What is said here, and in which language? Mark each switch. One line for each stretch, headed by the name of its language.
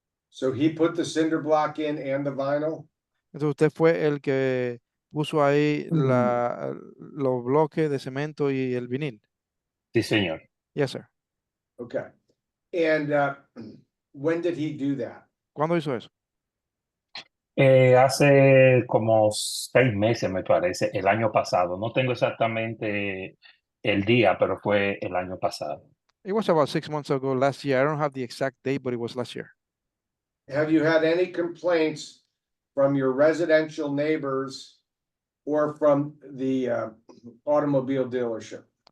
English: So he put the cinder block in and the vinyl?
Spanish: Entonces usted fue el que puso ahí los bloques de cemento y el vinil. Sí, señor.
English: Yes, sir. Okay. And when did he do that?
Spanish: ¿Cuándo hizo eso? Hace como 6 meses, me parece, el año pasado. No tengo exactamente el día, pero fue el año pasado.
English: It was about 6 months ago, last year. I don't have the exact date, but it was last year. Have you had any complaints from your residential neighbors or from the automobile dealership?